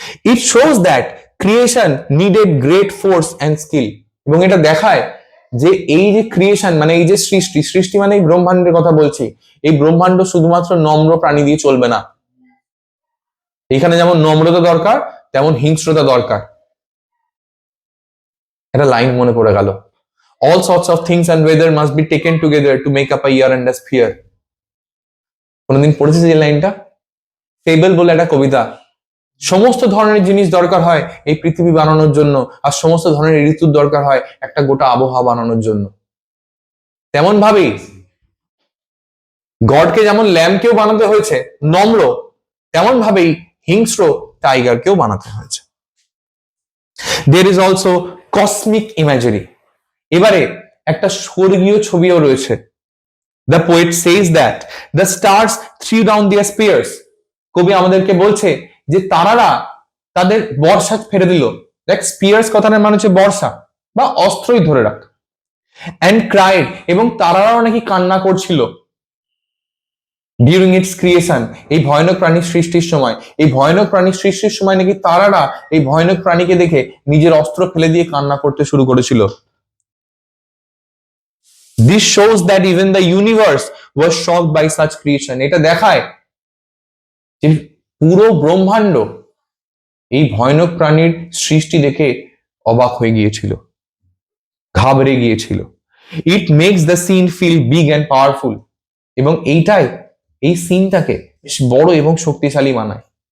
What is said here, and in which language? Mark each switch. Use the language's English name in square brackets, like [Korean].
[English] It shows that creation needed great force and skill. [Bangla] এবং এটা দেখায় যে এই যে ক্রিয়েশন মানে এই যে সৃষ্টি, সৃষ্টি মানে এই ব্রহ্মাণ্ডের কথা বলছি। এই ব্রহ্মাণ্ড শুধুমাত্র নম্র প্রাণী দিয়ে চলবে না। এখানে যেমন নম্রতা দরকার, তেমন হিংস্রতা দরকার। একটা লাইন মনে পড়ে গেল, [English] all sorts of things and weather must be taken together to make up a year and a sphere. [Bangla] কোনদিন পড়েছিস এই লাইনটা? ফেবল বলে একটা কবিতা। সমস্ত ধরনের জিনিস দরকার হয় এই পৃথিবী বানানোর জন্য, আর সমস্ত ধরনের ঋতুর দরকার হয় একটা গোটা আবহাওয়া বানানোর জন্য। তেমন ভাবেই গডকে যেমন ল্যাম্বকেও বানাতে হয়েছে নম্র, তেমন ভাবেই হিংস্র টাইগারকেও বানাতে হয়েছে। [English] There is also cosmic imagery. [Bangla] এবারে একটা স্বর্গীয় ছবিও রয়েছে। [English] The poet says that the stars threw down their spears. [Bangla] কবি আমাদেরকে বলছে যে তারারা তাদের বর্ষা ফেলে দিল। দেখ, স্পিয়ার্স কথাটার মানে হচ্ছে বর্ষা বা অস্ত্রই ধরে রাখ। [English] and cried, [Bangla] এবং তারারাও নাকি কান্না করছিল। [English] during its creation, [Bangla] এই ভয়ানক প্রাণীর সৃষ্টির সময়, এই ভয়ানক প্রাণীর সৃষ্টির সময় নাকি তারারা এই ভয়ানক প্রাণীকে দেখে নিজের অস্ত্র ফেলে দিয়ে কান্না করতে শুরু করেছিল। [English] This shows that even the universe was shocked by such creation. [Bangla] এটা দেখায় যে পুরো ব্রহ্মাণ্ড এই ভয়ানক প্রাণীর সৃষ্টি দেখে অবাক হয়ে গিয়েছিল, ঘাবড়ে গিয়েছিল। [English] it makes the scene feel big and powerful, [Bangla] এবং এইটাই এই সিনটাকে বেশ বড় এবং শক্তিশালী বানায়।